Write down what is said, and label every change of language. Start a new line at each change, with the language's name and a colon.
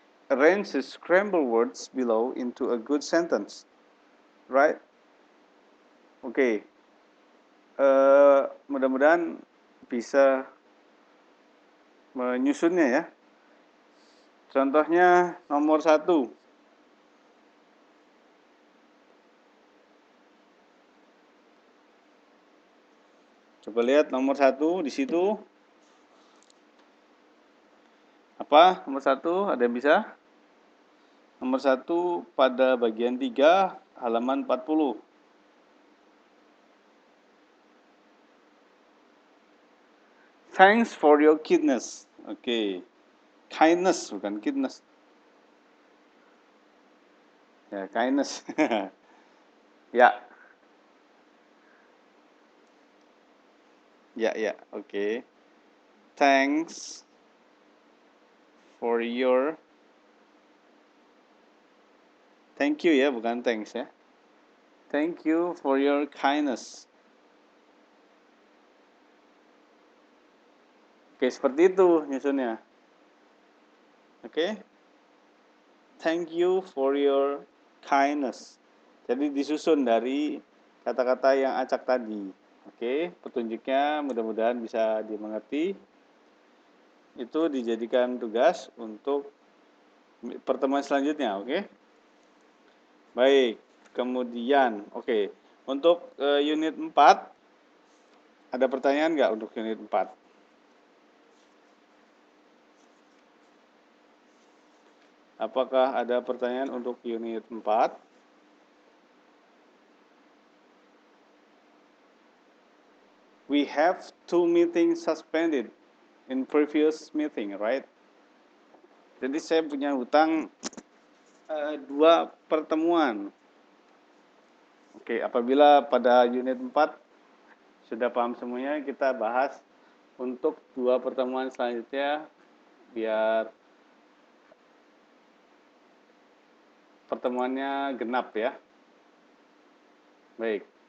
English: Arrange the scrambled words below into a good sentence. Right? Oke.
Indonesian: Mudah-mudahan bisa menyusunnya ya. Contohnya nomor 1. Coba lihat nomor 1 di situ. Apa? Nomor 1 ada yang bisa? Nomor 1 pada bagian 3 halaman 40.
English: Thanks for your kindness.
Indonesian: Oke. Kindness bukan kindness. Ya, kindness. Ya. Ya, oke.
English: Thanks for your thank you
Indonesian: ya, bukan thanks ya.
English: Thank you for your kindness.
Indonesian: Oke, seperti itu nyusunnya. Oke.
English: Thank you for your kindness.
Indonesian: Jadi disusun dari kata-kata yang acak tadi. Oke, petunjuknya mudah-mudahan bisa dimengerti. Itu dijadikan tugas untuk pertemuan selanjutnya, oke? Baik, kemudian, oke. Untuk unit 4, ada pertanyaan nggak untuk unit 4? Apakah ada pertanyaan untuk unit 4?
English: We have 2 meetings suspended in previous meeting, right?
Indonesian: Jadi saya punya hutang 2 pertemuan. Oke, apabila pada unit 4 sudah paham semuanya, kita bahas untuk 2 pertemuan selanjutnya biar pertemuannya genap ya. Baik.